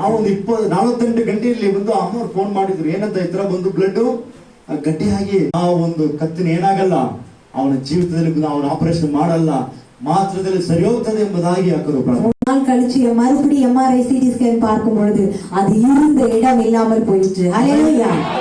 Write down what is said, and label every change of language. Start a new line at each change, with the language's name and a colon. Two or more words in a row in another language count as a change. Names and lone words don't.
Kannada: ಆ ಒಂದು 48 ಗಂಟೆಯಲ್ಲಿ ಬಂದು ಅಮ್ಮ ಫೋನ್ ಮಾಡಿದ್ರು. ಏನಂತ ಈ ತರ ಬಂದು ಬ್ಲಡ್ ಗಟ್ಟಿಯಾಗಿ ಆ ಒಂದು ಕತ್ತಿನ ಏನಾಗಲ್ಲ, ಅವನ ಜೀವಿತದಲ್ಲಿ ಅವನ ಆಪರೇಷನ್ ಮಾಡಲ್ಲ, ಮಾತ್ರದಲ್ಲಿ ಸರಿ ಹೋಗ್ತದೆ ಎಂಬುದಾಗಿ ಹಾಕರು.
Tamil: 3 நாள் கழிச்சு மறுபடியும்
English: MRI CT scan
Tamil: பார்க்கும் பொழுது அது இருந்த இடம் இல்லாமல் போயிடுச்சு. ஹல்லேலூயா.